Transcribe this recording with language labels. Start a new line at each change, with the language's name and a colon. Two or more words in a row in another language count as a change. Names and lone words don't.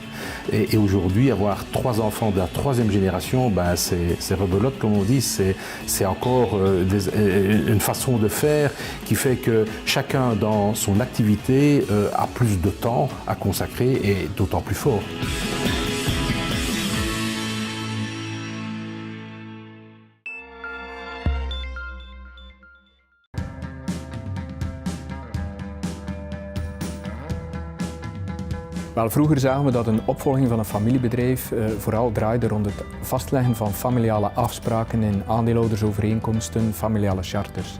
French: Et aujourd'hui, avoir 3 enfants de la troisième génération, c'est rebelote, comme on dit, c'est encore une façon de faire qui fait que chacun dans son activité a plus de temps à consacrer et d'autant plus fort.
Dutch: Wel, vroeger zagen we dat een opvolging van een familiebedrijf vooral draaide rond het vastleggen van familiale afspraken in aandeelhoudersovereenkomsten, familiale charters.